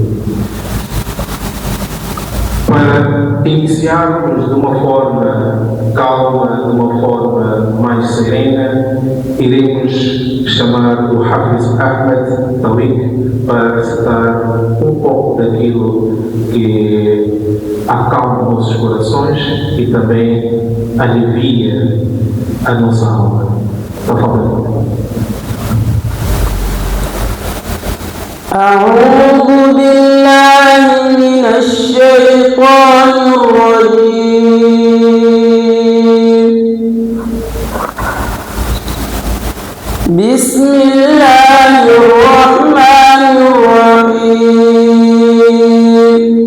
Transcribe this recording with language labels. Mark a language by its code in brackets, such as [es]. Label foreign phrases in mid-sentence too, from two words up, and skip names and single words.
[pt] Para iniciarmos de uma forma calma, de uma forma mais serena, iremos chamar o Hafiz Ahmed Tawik para recitar um pouco daquilo que acalma nossos corações e também alivia a nossa alma. Por favor. [ar] أعوذ بالله من الشيطان الرجيم. بسم الله الرحمن الرحيم.